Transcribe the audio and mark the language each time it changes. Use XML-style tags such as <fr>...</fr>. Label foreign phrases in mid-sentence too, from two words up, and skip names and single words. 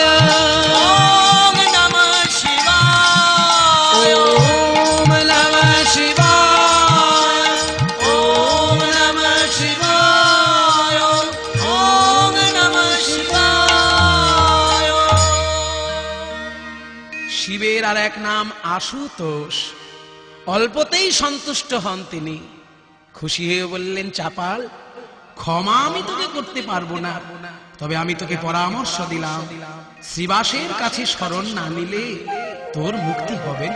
<sa>ओम नमः शिवाय, ओम नमः शिवाय, ओम नमः शिवाय, ओम नमः शिवाय।</sa> <bn>শিবের আর এক নাম আশুতোষ। অল্পতেই সন্তুষ্ট হন তিনি। খুশি হয়ে বললেন, চাপাল ক্ষমা আমি তোকে করতে পারবো না, তবে আমি তোকে পরামর্শ দিলাম, শ্রীবাসের কাছে শরণ না নিলে তোর মুক্তি হবে না।</bn>